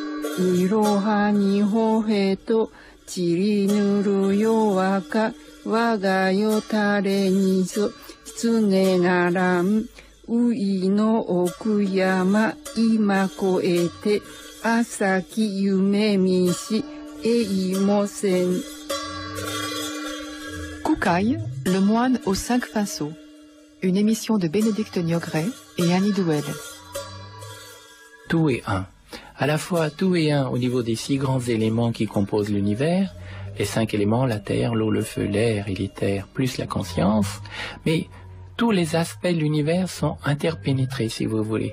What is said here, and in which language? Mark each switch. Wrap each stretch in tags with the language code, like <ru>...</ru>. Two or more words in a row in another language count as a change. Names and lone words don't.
<ja>いろはにほへとちりぬるよわか我がよたれにそつねならんういの奥山今越えて朝き夢見しえいもせん</ja> <fr>Koukaï, le moine aux 5 pinceaux. Une émission de Bénédicte Niogret et Annie Douel. Tout est un. À la fois tout est un au niveau des 6 grands éléments qui composent l'univers, les 5 éléments, la terre, l'eau, le feu, l'air et l'éther, plus la conscience, mais tous les aspects de l'univers sont interpénétrés, si vous voulez.</fr>